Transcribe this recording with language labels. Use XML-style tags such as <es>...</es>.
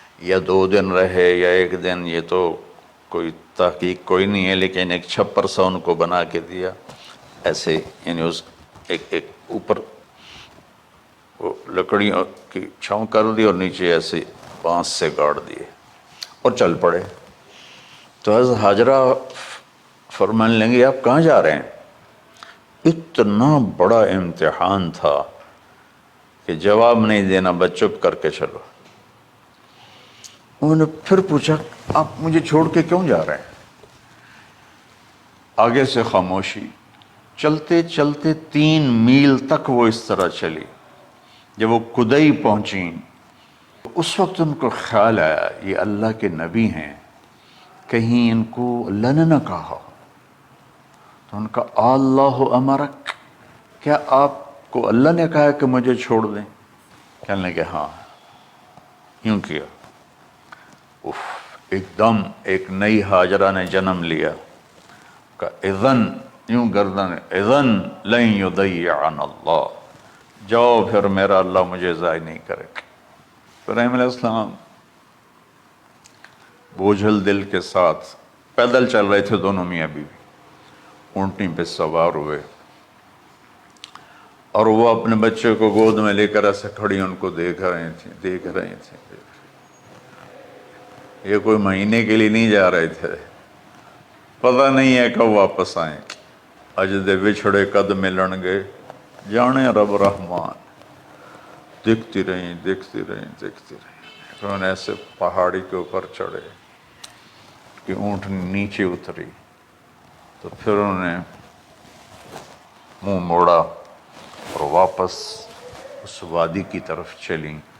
<ur>یا 2 دن رہے یا 1 دن، یہ تو کوئی تحقیق کوئی نہیں ہے، لیکن ایک چھپر سا ان کو بنا کے دیا ایسے، یعنی اس ایک اوپر وہ لکڑیوں کی چھاؤں کر دی اور نیچے ایسے بانس سے گاڑ دیے اور چل پڑے۔ تو حضرت ہاجرہ فرمانے لگے آپ کہاں جا رہے ہیں؟ اتنا بڑا امتحان تھا کہ جواب نہیں دینا، بس چپ کر کے چلو۔ انہوں نے پھر پوچھا آپ مجھے چھوڑ کے کیوں جا رہے ہیں؟ آگے سے خاموشی. چلتے چلتے 3 میل تک وہ اس طرح چلی. جب وہ کدئی پہنچیں اس وقت ان کو خیال آیا یہ اللہ کے نبی ہیں، کہیں ان کو اللہ نے نہ کہا ہو. تو ان کا اللہ امرک، کیا آپ کو اللہ نے کہا کہ مجھے چھوڑ دیں؟ کہنے لگے ہاں. یوں کیا. ایک دم ایک نئی ہاجرہ نے جنم لیا. کہ اذن، یوں گردن،</ur> <ar>اذن لن یضیعنا اللہ،</ar> <ur>جاؤ پھر میرا اللہ مجھے ضائع نہیں کرے گا. ابراہیم علیہ السلام بوجھل دل کے ساتھ پیدل چل رہے تھے، دونوں میاں بیوی اونٹنی پہ سوار ہوئے، اور وہ اپنے بچے کو گود میں لے کر ایسے کھڑی ان کو دیکھ رہے تھے. یہ کوئی مہینے کے لیے نہیں جا رہے تھے، پتہ نہیں ہے کب واپس آئیں.</ur> <pa>اج دے وچھڑے قد ملن گے، جانے رب رحمان.</pa> <ur>دیکھتی رہیں. پھر انہیں ایسے پہاڑی کے اوپر چڑھے کہ اونٹ نیچے اتری، تو پھر انہوں نے منہ موڑا اور واپس اس وادی کی طرف چلیں.</ur>